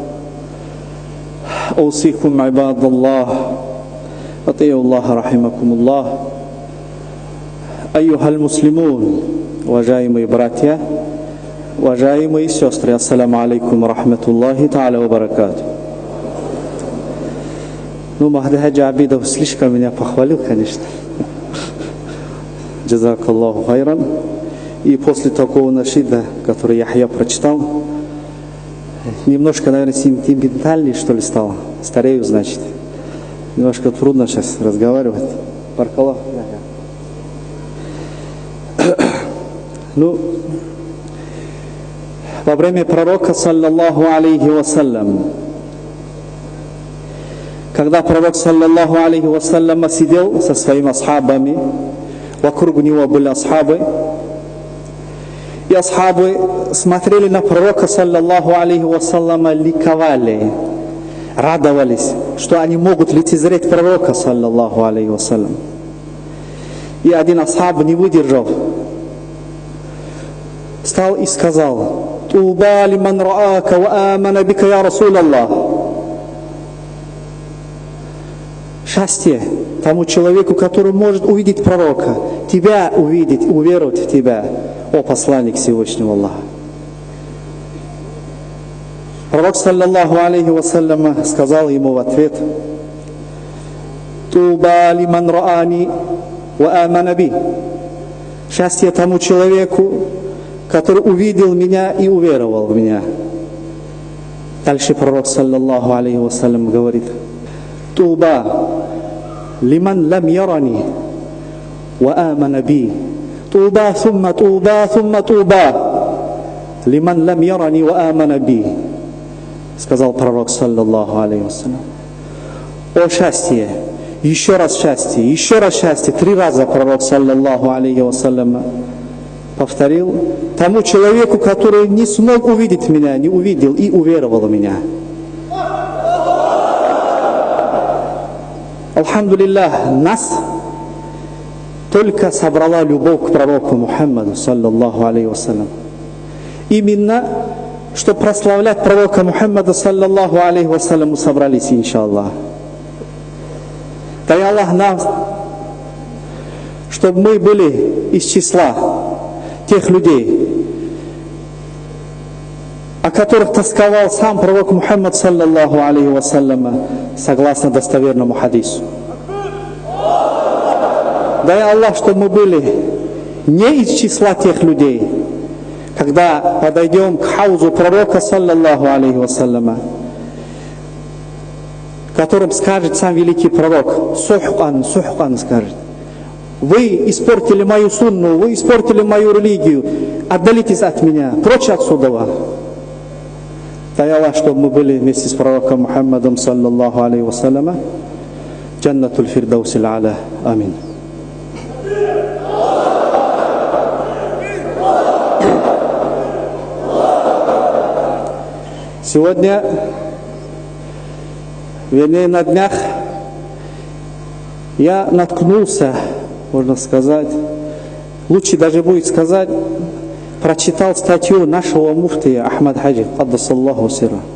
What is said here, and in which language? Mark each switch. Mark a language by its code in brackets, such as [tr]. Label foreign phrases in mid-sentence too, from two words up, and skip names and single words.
[ar] أوصيكم عباد الله أطيعوا الله رحمكم الله أيها المسلمون [ru] уважаемые братья, уважаемые сестры, [ar] السلام عليكم رحمة الله تعالى وبركاته. [ru] Ну, Махди Хаджи Абидов слишком меня похвалил, конечно. [ar] جزاك الله خيرا. [ru] И после такого нашида, который Яхья прочитал, немножко, наверное, сентиментальный, что ли, стал. Старею, значит. Немножко трудно сейчас разговаривать. Баркаллах. Ну, во время пророка, [ar] صلى الله عليه وسلم, [ru] когда пророк, [ar] صلى الله عليه وسلم, [ru] сидел со своими асхабами, вокруг него были асхабы, и асхабы смотрели на пророка, [ar] صلى الله عليه وسلم, [ru] ликовали, радовались, что они могут лицезреть пророка, [ar] صلى الله عليه وسلم. [ru] И один асхаб не выдержал, встал и сказал: [ar] «طوبى لمن رآك وآمن بك يا رسول الله». [ru] Счастье тому человеку, который может увидеть пророка, тебя увидеть, уверовать в тебя, о посланник Всевышнего Аллаха. Пророк, [ar] صلى الله عليه وسلم, [ru] сказал ему в ответ: [ar] «طوبى لمن رآني وآمن بي». [ru] Счастье тому человеку, который увидел меня и уверовал в меня. Дальше пророк, [ar] صلى الله عليه وسلم, [ru] говорит: [ar] «طوبى لمن لم يرني وآمن بي». طوبى ثم طوبى ثم طوبى لمن لم يرني وآمن بي. [ru] Сказал пророк, [ar] صلى الله عليه وسلم. [ru] О счастье, еще раз счастье, еще раз счастье. 3 раза пророк, [ar] صلى الله عليه وسلم, [ru] повторил тому человеку, который не смог увидеть меня, не увидел и уверовал в меня. Алхамдулиллах, нас только собрала любовь к пророку Мухаммаду, [ar] صلى الله عليه وسلم. [ru] Именно, чтобы прославлять пророка Мухаммада, [ar] صلى الله عليه وسلم, [ru] мы собрались, иншаллах. Дай Аллах нам, чтобы мы были из числа тех людей, о которых тосковал сам пророк Мухаммад, [ar] صلى الله عليه وسلم, [ru] согласно достоверному хадису. Дай Аллах, чтобы мы были не из числа тех людей, когда подойдем к хаузу пророка, [ar] صلى الله عليه وسلم, [ru] которым скажет сам великий пророк: [ar] «سحقا سحقا», [ru] скажет: «Вы испортили мою сунну, вы испортили мою религию, отдалитесь от меня, прочь отсюда». Дай Аллах, чтобы мы были вместе с пророком Мухаммадом, [ar] صلى الله عليه وسلم جنة الفردوس الأعلى آمين. [ru] Сегодня, вернее, на днях я наткнулся, можно сказать, лучше даже будет сказать, прочитал статью нашего муфтия Ахмад Хаджи, [ar] قدس الله سره.